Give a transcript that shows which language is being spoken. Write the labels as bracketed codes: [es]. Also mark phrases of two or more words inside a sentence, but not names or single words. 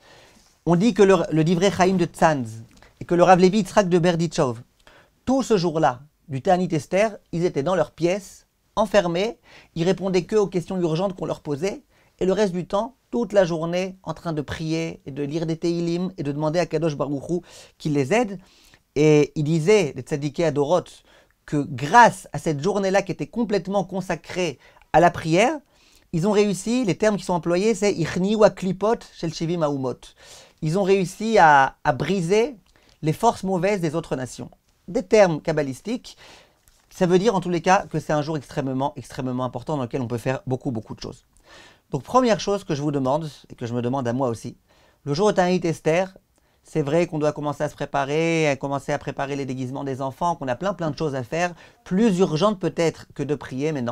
[fr] On dit que le Divrei Chaim de Tzanz et que le Rav Levi Yitzhak de Berdichov, tout ce jour-là, du Ta'anit Esther, ils étaient dans leur pièce, enfermés, ils répondaient que aux questions urgentes qu'on leur posait, et le reste du temps, toute la journée, en train de prier et de lire des Teilim et de demander à [he] קדוש ברוך הוא [fr] qu'il les aide. Et il disait, les [he] צדיקי הדורות, [fr] que grâce à cette journée-là qui était complètement consacrée à la prière, ils ont réussi, les termes qui sont employés, c'est Ichni wa [he] קליפות של שבעים האומות. [fr] Ils ont réussi à briser les forces mauvaises des autres nations. Des termes kabbalistiques, ça veut dire en tous les cas que c'est un jour extrêmement important dans lequel on peut faire beaucoup de choses. Donc première chose que je vous demande, et que je me demande à moi aussi, le jour où Ta'anit Esther, c'est vrai qu'on doit commencer à se préparer, à commencer à préparer les déguisements des enfants, qu'on a plein de choses à faire, plus urgentes peut-être que de prier, mais non.